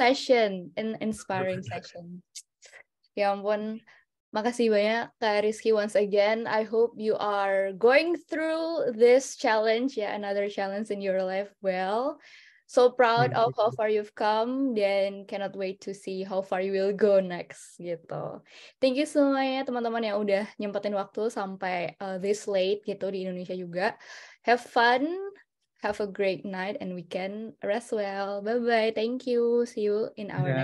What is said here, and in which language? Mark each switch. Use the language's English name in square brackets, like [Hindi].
[English] session, inspiring session. [Indonesian] Ya ampun, makasih banyak Kak Rizky [English] once again. I hope you are going through this challenge, ya, another challenge in your life well. So proud of how far you've come [Indonesian] dan [English] cannot wait to see how far you will go next [Indonesian] gitu. [English] Thank you [Indonesian] semuanya teman-teman yang udah nyempetin waktu sampai [English] this late [Indonesian] gitu di Indonesia juga. [English] Have fun, have a great night and weekend. Rest well. Bye-bye. Thank you. See you in our next.